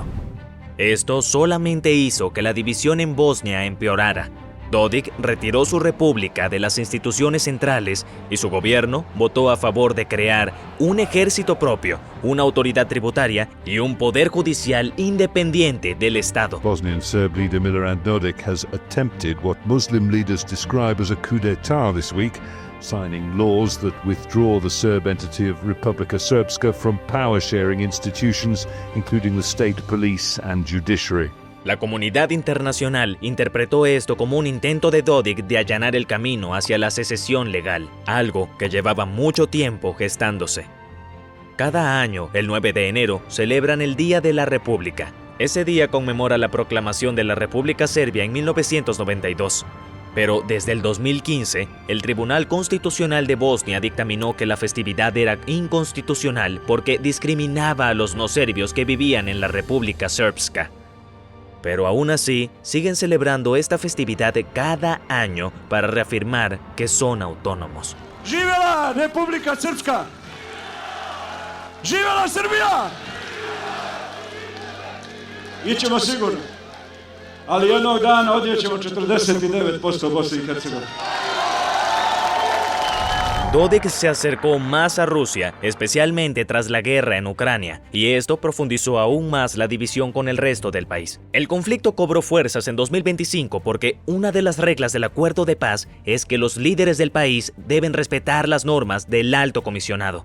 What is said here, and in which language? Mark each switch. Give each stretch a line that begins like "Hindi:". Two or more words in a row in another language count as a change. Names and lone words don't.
Spanish: Esto solamente hizo que la división en Bosnia empeorara. Dodik retiró su república de las instituciones centrales y su gobierno votó a favor de crear un ejército propio, una autoridad tributaria y un poder judicial independiente del Estado.
English: Bosnian Serb leader Milorad Dodik has attempted what Muslim leaders describe as a coup d'etat this week, signing laws that withdraw the Serb entity of Republika Srpska from power-sharing institutions, including the state police and judiciary.
Spanish: La comunidad internacional interpretó esto como un intento de Dodik de allanar el camino hacia la secesión legal, algo que llevaba mucho tiempo gestándose. Cada año, el 9 de enero, celebran el Día de la República. Ese día conmemora la proclamación de la República Serbia en 1992. Pero desde el 2015, el Tribunal Constitucional de Bosnia dictaminó que la festividad era inconstitucional porque discriminaba a los no serbios que vivían en la República Srpska. Pero aún así, siguen celebrando esta festividad cada año para reafirmar que son autónomos.
Serbian: Živela Republika Srpska! Živela Srbija! Ićemo sigurno, ali jednog dana odnijećemo 49% Bosne i Hercegovine.
Spanish: Dodik se acercó más a Rusia, especialmente tras la guerra en Ucrania, y esto profundizó aún más la división con el resto del país. El conflicto cobró fuerzas en 2025 porque una de las reglas del acuerdo de paz es que los líderes del país deben respetar las normas del alto comisionado.